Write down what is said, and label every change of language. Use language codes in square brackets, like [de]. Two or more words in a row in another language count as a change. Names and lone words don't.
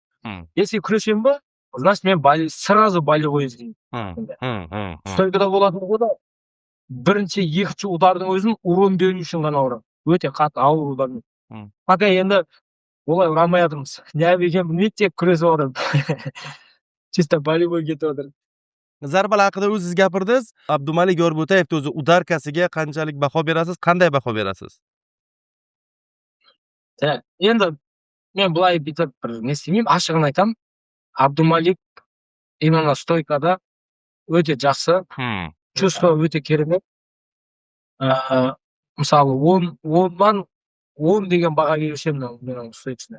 [kk] Если күресемін ба, значит мен [ru] сразу болевой [kk] іздеймін. Стойкада болатын ғой да, бірінші, екінші удардың өзін урон беру үшін ғана ұрам. Өте қатты ауыр удармен. Пока енді олай ұрамай жатырмыз. Не екенін білмейді, тек күресіп отырмын. [ru] Чисто болевой [kk] кетіп отыр. [uz] Zarbalar haqida o'zingiz gapirdingiz. Abdumalik Yorbutayevni o'zi udarkasiga qanchalik baho berasiz? Qanday baho berasiz? [kk] Енді мен былай бүйтіп бір не істемеймін, ашығын айтамын. Абдумалик именно стойкада өте жақсы. Чувство өте керемет. Мысалы, 10-дан 10 деген баға беруші едім менің стойкасына.